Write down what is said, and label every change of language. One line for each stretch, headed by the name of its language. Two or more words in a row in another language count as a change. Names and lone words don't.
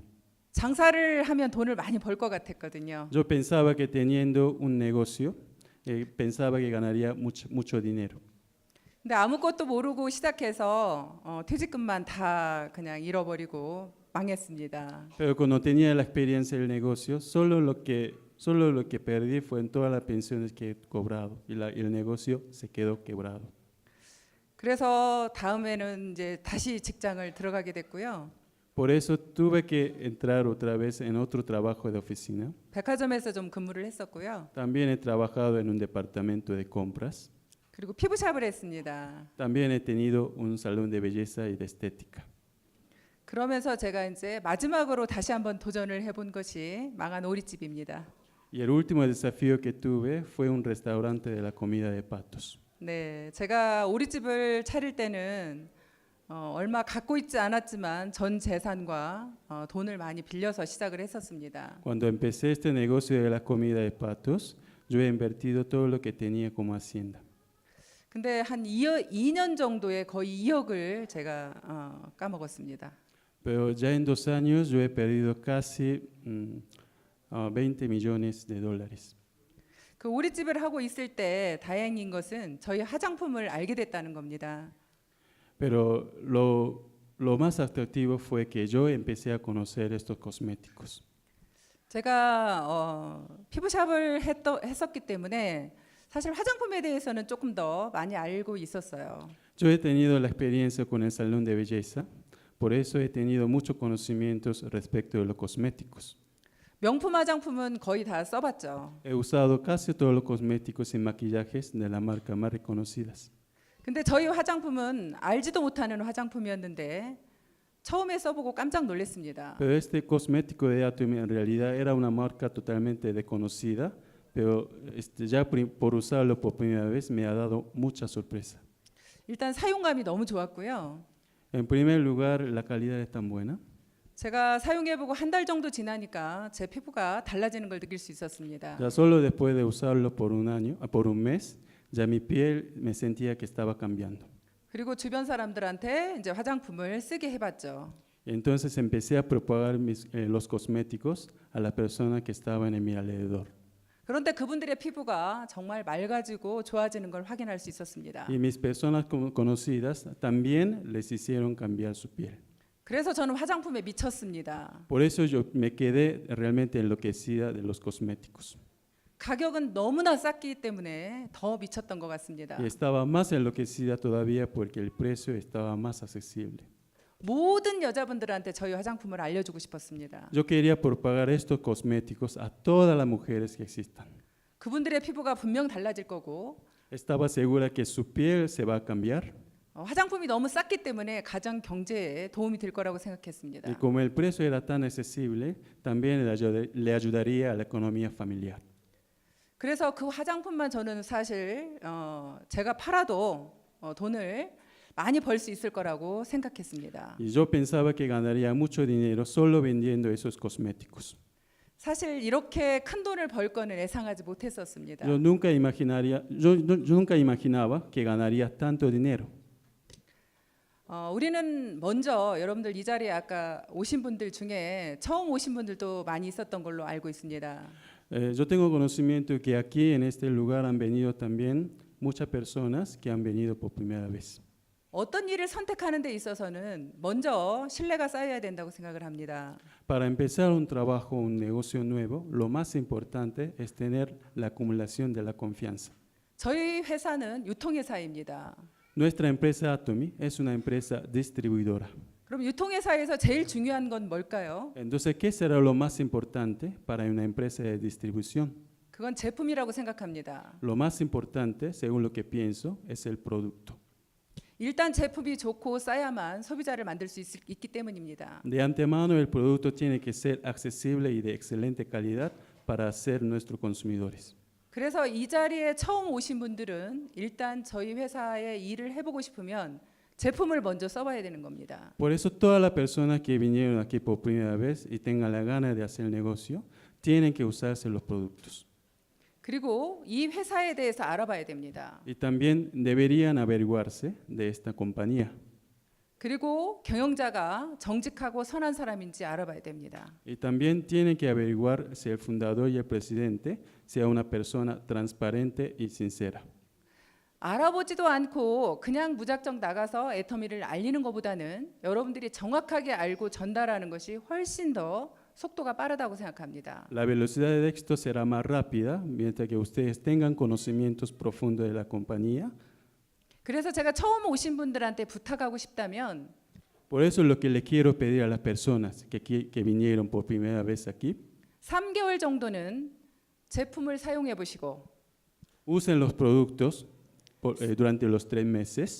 Korean: 장사를 하면 돈을 많이 벌 것 같았거든요.
Spanish: Yo pensaba que teniendo un negocio, pensaba que ganaría mucho dinero.
Korean: 근데 아무것도 모르고 시작해서 퇴직금만 다 그냥 잃어버리고 망했습니다.
Spanish: Pero cuando tenía la experiencia del negocio, solo lo que perdí fue en todas las pensiones que he cobrado y el negocio se quedó quebrado.
Korean: 그래서 다음에는 이제 다시 직장을 들어가게 됐고요.
Spanish: Por eso tuve que entrar otra vez en otro trabajo de oficina.
Korean: 백화점에서 좀 근무를 했었고요.
Spanish: También he trabajado en un departamento de compras.
Korean: 그리고 피부샵을 했습니다.
Spanish: También he tenido un salón de belleza y de estética.
Korean: 그러면서 제가 이제 마지막으로 다시 한번 도전을 해본 것이 망한 오리집입니다.
Spanish: Y el último desafío que tuve fue un restaurante de la comida de patos.
Korean: 네, 제가 오리집을 차릴 때는 얼마 갖고 있지 않았지만 전 재산과 돈을 많이 빌려서 시작을 했었습니다.
Spanish: Cuando empecé este negocio de la comida de patos, yo he invertido todo lo que tenía como hacienda.
Korean: 근데 한 2년 정도에 거의 2억을 제가 까먹었습니다.
Spanish: Pero ya en 2 años yo he perdido casi 20 millones de dólares.
Korean: 그 오리집을 하고 있을 때 다행인 것은 저희 화장품을 알게 됐다는 겁니다.
Spanish: Pero lo más atractivo fue que yo empecé a conocer estos cosméticos.
Korean: 제가 피부샵을 했었기 때문에 사실 화장품에 대해서는 조금 더 많이 알고 있었어요.
Spanish: Yo he tenido la experiencia con el salón de belleza, por eso he tenido muchos conocimientos respecto de los cosméticos.
Korean: 명품 화장품은 거의 다 써봤죠.
Spanish: He usado casi todos los cosméticos y maquillajes de la marca más reconocidas.
Korean: 근데 저희 화장품은 알지도 못하는 화장품이었는데 처음에 써보고 깜짝 놀랐습니다.
Spanish: Pero este cosmético de Atomy en realidad era una marca totalmente desconocida, pero ya por usarlo por primera vez me ha dado mucha sorpresa.
Korean: 일단 사용감이 너무 좋았고요.
Spanish: En primer lugar, la calidad es tan buena.
Korean: 제가 사용해보고 한 달 정도 지나니까 제 피부가 달라지는 걸 느낄 수 있었습니다.
Spanish: Ya solo después de usarlo por un mes, ya mi piel me sentía que estaba cambiando.
Korean: 그리고 주변 사람들한테 이제 화장품을 쓰게 해봤죠.
Spanish: Entonces empecé a propagar los cosméticos a las personas que estaban en mi alrededor.
Korean: 그런데 그분들의 피부가 정말 맑아지고 좋아지는 걸 확인할 수 있었습니다.
Spanish: Y mis personas conocidas también les hicieron cambiar su piel.
Korean: 그래서 저는 화장품에 미쳤습니다.
Spanish: Por eso yo me quedé realmente enloquecida de los cosméticos.
Korean: 가격은 너무나 쌌기 때문에 더 미쳤던 것 같습니다.
Spanish: Y estaba más enloquecida todavía porque el precio estaba más accesible.
Korean: 모든 여자분들한테 저희 화장품을 알려주고 싶었습니다.
Spanish: Yo quería propagar estos cosméticos a todas las mujeres que existan.
Korean: 그분들의 피부가 분명 달라질 거고
Spanish: Estaba segura que su piel se va a cambiar
Korean: 화장품이 너무 쌌기 때문에 가정 경제에 도움이 될 거라고 생각했습니다.
Spanish: y como el precio era tan accesible, también le ayudaría a la economía familiar.
Korean: 그래서 그 화장품만 저는 사실 제가 팔아도 돈을 많이 벌 수 있을 거라고 생각했습니다.
Spanish: Y yo pensaba que ganaría mucho dinero solo vendiendo esos cosméticos.
Korean: 사실 이렇게 큰 돈을 벌 거는 예상하지 못했었습니다.
Spanish: Yo nunca imaginaba que ganaría tanto dinero.
Korean: 우리는 먼저 여러분들 이 자리에 아까 오신 분들 중에 처음 오신 분들도 많이 있었던 걸로 알고 있습니다.
Spanish: Yo tengo conocimiento que aquí en este lugar han venido también muchas personas que han venido por primera vez.
Korean: 어떤 일을 선택하는 데 있어서는 먼저 신뢰가 쌓여야 된다고 생각을 합니다.
Spanish: Para empezar un trabajo, un negocio nuevo, lo más importante es tener la acumulación de la confianza.
Korean: 저희 회사는 유통회사입니다.
Spanish: Nuestra empresa Atomy es una empresa distribuidora.
Korean: 그럼 유통회사에서 제일 중요한 건 뭘까요?
Spanish: Entonces, ¿qué será lo más importante para una empresa de distribución?
Korean: 그건 제품이라고 생각합니다.
Spanish: Lo más importante, según lo que pienso, es el producto.
Korean: 일단 제품이 좋고 싸야만 소비자를 만들 수 있기 때문입니다.
Spanish: De antemano, el producto tiene que ser accesible y de excelente calidad para ser nuestros consumidores.
Korean: 그래서 이 자리에 처음 오신 분들은 일단 저희 회사에 일을 해보고 싶으면 제품을 먼저 써봐야 되는 겁니다.
Spanish: Por eso, todas las personas que vinieron aquí por primera vez y tengan la gana de hacer negocio, tienen que usarse los productos.
Korean: 그리고 이 회사에 대해서 알아봐야 됩니다.
Spanish: Y también deberían averiguarse de esta compañía.
Korean: 그리고 경영자가 정직하고 선한 사람인지 알아봐야 됩니다.
Spanish: Y también tienen que averiguar si el fundador y el presidente sea una persona transparente y sincera.
Korean: 알아보지도 않고 그냥 무작정 나가서 애터미를 알리는 것보다는 여러분들이 정확하게 알고 전달하는 것이 훨씬 더 속도가 빠르다고 생각합니다.
Spanish: La velocidad de éxito será más rápida mientras que ustedes tengan conocimientos profundos de la compañía.
Korean: 그래서 제가 처음 오신 분들한테 부탁하고 싶다면
Spanish: Por eso lo que le quiero pedir a las personas que vinieron por primera vez aquí,
Korean: 3개월 정도는 제품을 사용해 보시고
Spanish: usen los productos durante los 3 meses